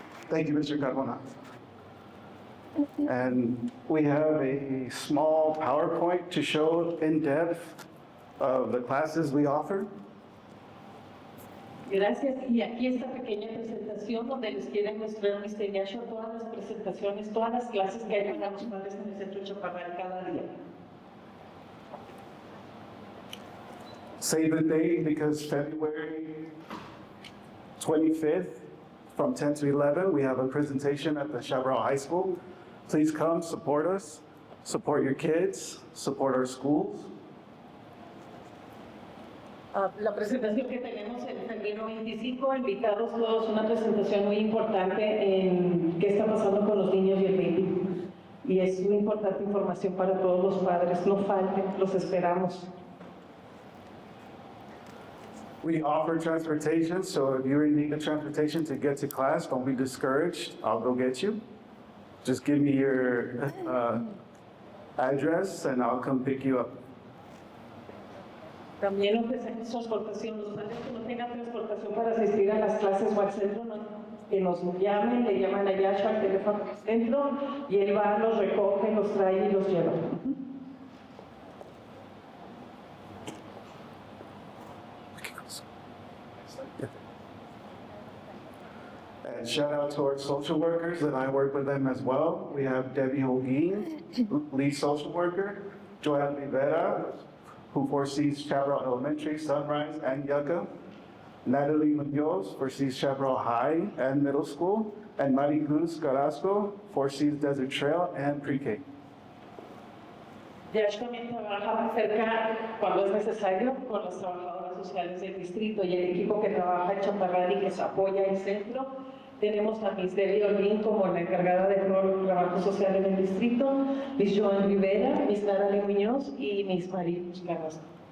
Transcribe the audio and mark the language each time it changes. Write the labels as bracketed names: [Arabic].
[English] Thank you, Mr. Carmona. And we have a small PowerPoint to show in depth of the classes we offer. [Spanish] Gracias. Y aquí esta pequeña presentación donde les quieren mostrar Mr. Yasho todas las presentaciones, todas las clases que hay para los padres en el Centro Chaparral cada día. [English] Save the date because February 25th from 10 to 11, we have a presentation at the Chaparral High School. Please come, support us, support your kids, support our schools. [Spanish] La presentación que tenemos en febrero 25, invitados todos, una presentación muy importante en qué está pasando con los niños y el baby. Y es muy importante información para todos los padres. No falten, los esperamos. [English] We offer transportation, so if you're in need of transportation to get to class, don't be discouraged. I'll go get you. Just give me your address and I'll come pick you up. [Spanish] También ofrecemos transportación. Los padres que no tengan transportación para asistir a las clases o al centro, que nos llamen, le llaman a Yasha al teléfono del centro y él va, los recoge, los trae y los lleva. [English] And shout out to our social workers that I work with them as well. We have Debbie Holguin, lead social worker, Joanne Rivera, who foresees Chaparral Elementary, Sunrise, and Yucca. Natalie Munoz foresees Chaparral High and Middle School, and Maricruz Carrasco foresees Desert Trail and Pre-K. [Spanish] Yash también trabaja cerca, cuando es necesario, con las trabajadoras sociales del distrito y el equipo que trabaja en Chaparral y que se apoya el centro. Tenemos a Miss Debbie Olguín como la encargada de todo el trabajo social en el distrito, Miss Joan Rivera, Miss Natalie Muñoz y Miss Maricruz Carrasco.